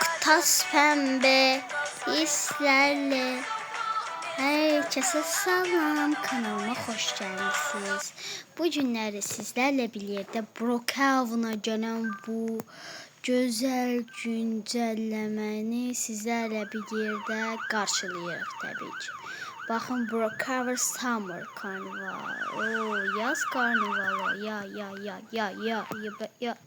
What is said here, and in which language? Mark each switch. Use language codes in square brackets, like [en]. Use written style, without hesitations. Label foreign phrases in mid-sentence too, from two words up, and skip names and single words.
[tr] Has pembe hislerle herkese salam, kanalıma hoş geldiniz. [az] Bu günləri sizlərlə birlikdə Brookhaven'a gələn bu gözəl güncəlləməni sizlərlə bir yerdə qarşılayırıq təbii ki. Baxın, Brookhaven Summer Carnival. Yaz karnivalı. Ya.